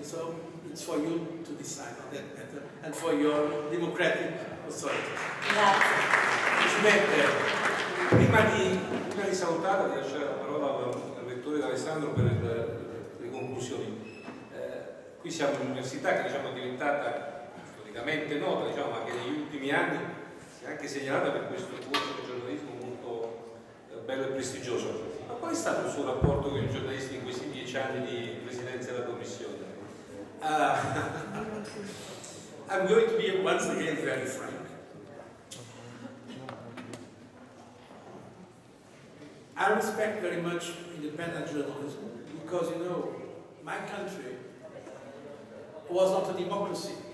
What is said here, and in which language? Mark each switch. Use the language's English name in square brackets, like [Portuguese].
[English] And so it's for you to decide on that matter and for your democratic authority. [Italian] Grazie. Presidente, prima di salutare, di lasciare la parola al rettore Alessandro per le conclusioni. Qui siamo in un'università che diciamo, è diventata storicamente nota, diciamo, ma che negli ultimi anni si è anche segnalata per questo corso di giornalismo molto bello e prestigioso. Ma qual è stato il suo rapporto con i giornalisti in questi 10 anni di presidenza della Commissione? [English] I'm going to be once again very frank. I respect very much independent journalism because, you know, my country was not a democracy.